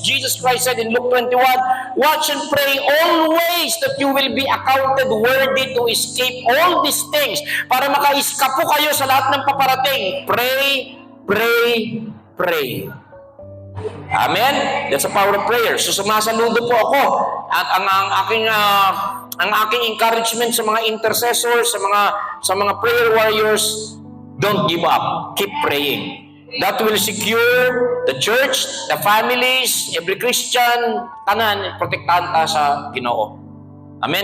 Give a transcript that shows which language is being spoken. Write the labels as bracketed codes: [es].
[en] Jesus Christ said in Luke 21, watch and pray always that you will be accounted worthy to escape all these things. [tl] Para maka-escape po kayo sa lahat ng paparating. [en] Pray, pray, pray. Amen? That's the power of prayer. [tl] So sumasaludo po ako. At ang aking encouragement sa mga intercessors, sa mga prayer warriors, [en] don't give up. Keep praying. That will secure the church, the families, every Christian, [ceb] tanan, protektahan ta sa Ginoo. [en] Amen.